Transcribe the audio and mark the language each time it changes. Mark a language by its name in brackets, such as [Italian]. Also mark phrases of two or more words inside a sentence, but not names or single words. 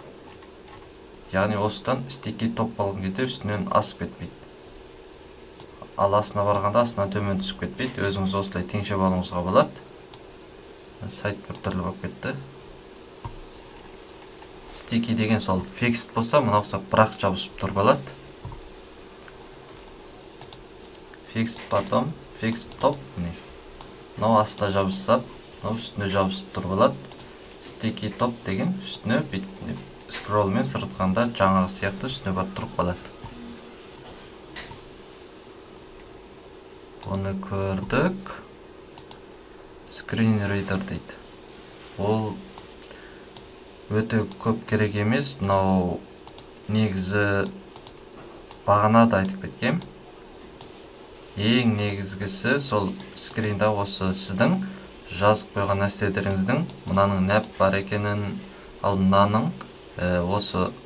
[Kazakh] Яғни осыдан [English] sticky top [Kazakh] болған кезде үстінен асып кетпейді. ал астына барғанда астынан төмен түсіп кетпейді. Өзіңіз осылай теңшеп алуыңызға болады. Сайт бір түрлі болып кетті. Sticky деген сол fixed болса, мына ұқсап бірақ жабысып тұр болады. [English] Fixed bottom, fixed top. [Kazakh] Мынау астына жабысады, мынау үстіне жабысып тұр болады. [English] Sticky top [Kazakh] деген үстіне скроллмен сыртқанда жаңағы сияқты үстіне барып тұрып қалады. Оны көрдік. [English] Screen reader [Kazakh] дейді. Ол өте көп керек емес. Мынау негізі бағана да айтып кеткем. Ең негізгісі сол скринда осы сіздің жазып қойған нәрселеріңіздің мынаның нәп бар екенін, ал мынаның осы